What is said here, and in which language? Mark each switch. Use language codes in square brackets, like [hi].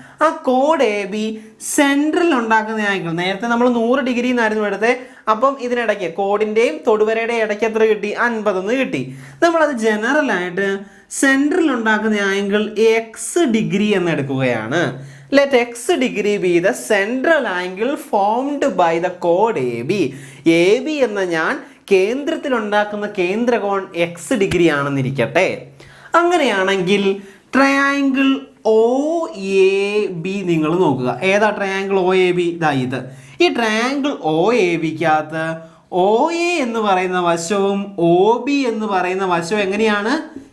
[ml] ആ code AB central ഉണ്ടാക്കുന്ന angle, നേരത്തെ നമ്മൾ 100 ഡിഗ്രി എന്നായിരുന്നു എടുത്തത്. അപ്പം ഇതിനിടയ്ക്ക് കോഡിൻ്റെയും തൊടുവരയുടെയും ഇടയ്ക്ക് എത്ര കിട്ടി? 50 എന്ന് കിട്ടി. നമ്മളത് ജനറലായിട്ട് സെൻട്രൽ ഉണ്ടാക്കുന്ന ആംഗിൾ X ഡിഗ്രി എന്ന് എടുക്കുകയാണ്. [en] Let X degree be the central angle formed by the chord AB. [ml] AB എന്ന ഞാൻ കേന്ദ്രത്തിൽ ഉണ്ടാക്കുന്ന കേന്ദ്രകോൺ X ഡിഗ്രി ആണെന്നിരിക്കട്ടെ. അങ്ങനെയാണെങ്കിൽ ട്രയാങ്കിൾ OAB നിങ്ങൾ നോക്കുക. ഏതാ ട്രയാങ്കിൾ OAB? ഇതാ ഇത്. ഈ ട്രയാങ്കിൾ OABക്കകത്ത് OA എന്ന് പറയുന്ന വശവും OB എന്ന് പറയുന്ന വശവും എങ്ങനെയാണ്?